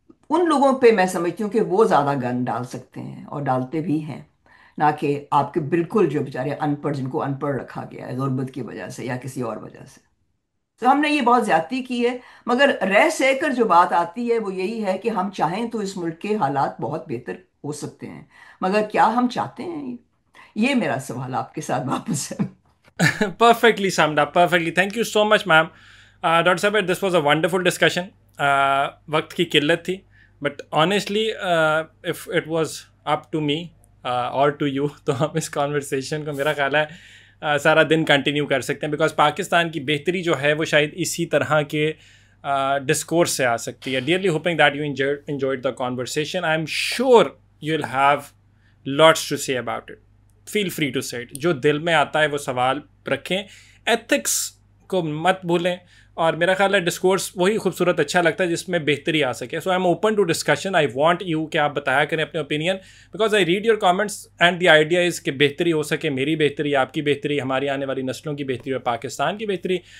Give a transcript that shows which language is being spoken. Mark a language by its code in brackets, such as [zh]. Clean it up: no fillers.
[ur] ان لوگوں پہ میں سمجھتی ہوں کہ وہ زیادہ گن ڈال سکتے ہیں اور ڈالتے بھی ہیں، نہ کہ آپ کے بالکل جو بیچارے ان پڑھ، جن کو ان پڑھ رکھا گیا ہے غربت کی وجہ سے یا کسی اور وجہ سے. تو ہم نے یہ بہت زیادتی کی ہے. مگر رہ سہ کر جو بات آتی ہے وہ یہی ہے کہ ہم چاہیں تو اس ملک کے حالات بہت بہتر ہو سکتے ہیں، مگر کیا ہم چاہتے ہیں؟ یہ میرا سوال آپ کے ساتھ واپس ہے. [en] Perfectly summed up, perfectly. Thank you so much, ma'am. Dr. Sabir, this was a wonderful discussion. [ur] وقت کی قلت تھی, [en] but honestly, if it was up to me or to you, [ur] تو ہم اس conversation کو میرا خیال ہے سارا دن کنٹینیو کر سکتے ہیں, بیکاز پاکستان کی بہتری جو ہے وہ شاید اسی طرح کے ڈسکورس سے آ سکتی ہے. [en] Dearly hoping that you enjoyed the conversation. I'm sure you'll have lots to say about it. Feel free to say it. [ur] جو دل میں آتا ہے وہ سوال رکھیں, ایتھکس کو مت بھولیں, اور میرا خیال ہے ڈسکورس وہی خوبصورت اچھا لگتا ہے جس میں بہتری آ سکے. [en] So I am open to discussion. I want you [ur] کہ آپ بتایا کریں اپنے opinion, [en] because I read your comments and the idea is [ur] کہ بہتری ہو سکے, میری بہتری, آپ کی بہتری, ہماری آنے والی نسلوں کی بہتری اور پاکستان کی بہتری.